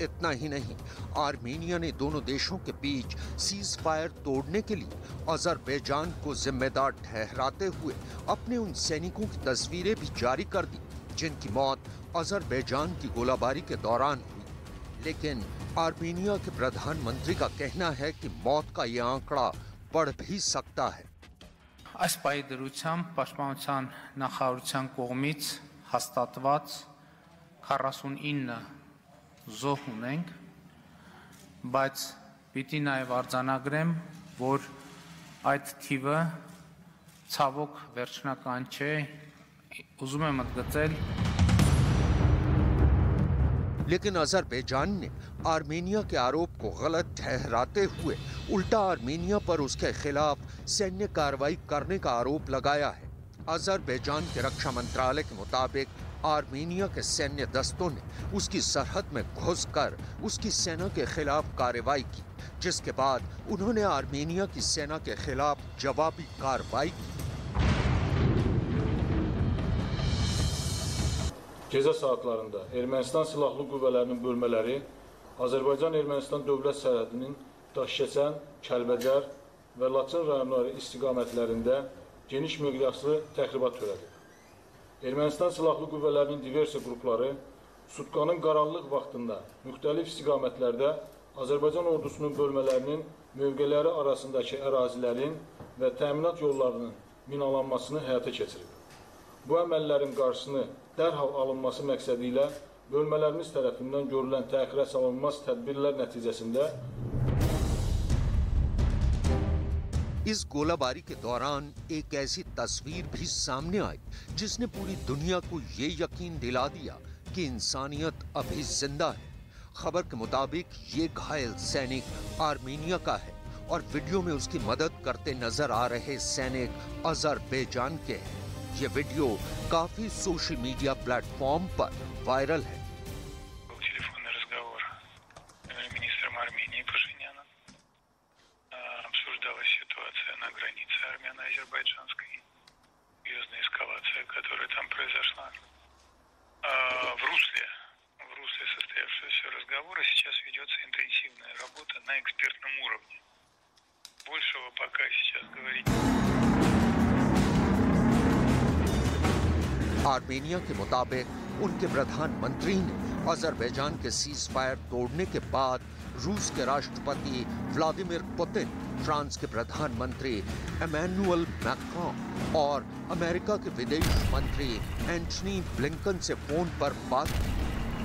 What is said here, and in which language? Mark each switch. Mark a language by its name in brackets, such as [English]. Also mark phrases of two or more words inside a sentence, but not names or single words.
[Hindi] इतना ही नहीं, आर्मेनिया ने दोनों देशों के बीच [English] cease fire [Hindi] तोड़ने के लिए अजरबैजान को जिम्मेदार ठहराते हुए अपने उन सैनिकों की तस्वीरें भी जारी कर दी जिनकी मौत अजरबैजान की गोलाबारी के दौरान हुई। लेकिन आर्मेनिया के प्रधानमंत्री का कहना है कि मौत का यह आंकड़ा बढ़ भी सकता है। [Armenian] Այս պայդրությամբ պաշտպանության նախարարության կողմից հաստատված 49 զոհ ունենք, բայց պիտի նաև արձանագրեմ, որ այդ թիվը ցավոք վերջնական չէ, ուզում եմ ընդգծել। [Hindi] लेकिन अजरबैजान ने आर्मेनिया के आरोप को गलत ठहराते हुए उल्टा आर्मेनिया पर उसके खिलाफ सैन्य कार्रवाई करने का आरोप लगाया है। अजरबैजान के रक्षा मंत्रालय के मुताबिक आर्मेनिया के सैन्य दस्तों ने उसकी सरहद में घुसकर उसकी सेना के खिलाफ कार्रवाई की, जिसके बाद उन्होंने आर्मेनिया की सेना के खिलाफ जवाबी कार्रवाई की। [Azerbaijani] Gecə saatlarında Ermənistan silahlı qüvvələrinin bölmələri Azərbaycan-Ermənistan dövlət sərhədinin Daşkəsən, Kəlbəcər və Laçın rayonları istiqamətlərində geniş miqyaslı təxribat törədib. Ermənistan silahlı qüvvələrinin diversiya qrupları sutkanın qaranlıq vaxtında müxtəlif istiqamətlərdə Azərbaycan ordusunun bölmələrinin mövqeləri arasındakı ərazilərin və təminat yollarının minalanmasını həyata keçirib. Bu əməllərin qarşısını dərhal alınması məqsədi ilə bölmələrimiz tərəfindən görülən təxirə salınmaz tədbirlər nəticəsində [Hindi] इस गोलाबारी के दौरान एक ऐसी तस्वीर भी सामने आई जिसने पूरी दुनिया को ये यकीन दिला दिया कि इंसानियत अभी जिंदा है। खबर के मुताबिक ये घायल सैनिक आर्मेनिया का है और वीडियो में उसकी मदद करते नजर आ रहे सैनिक अजरबैजान के हैं। ये वीडियो काफी [English] social media platform [Hindi] पर वायरल है। [Russian] Телефонный разговор министром Армении Пашиняна. Обсуждалась ситуация на границе армяно-азербайджанской. Серьезная эскалация, которая там произошла. В русле состоявшегося разговора сейчас ведется интенсивная работа на экспертном уровне. Большего пока сейчас говорить. [Hindi] आर्मेनिया के मुताबिक उनके प्रधानमंत्री ने अजरबैजान के [English] cease fire [Hindi] तोड़ने के बाद रूस के राष्ट्रपति व्लादिमीर पुतिन, फ्रांस के प्रधानमंत्री इमैनुअल मैक्रोन और अमेरिका के विदेश मंत्री एंटनी ब्लिंकन से फोन पर बात की।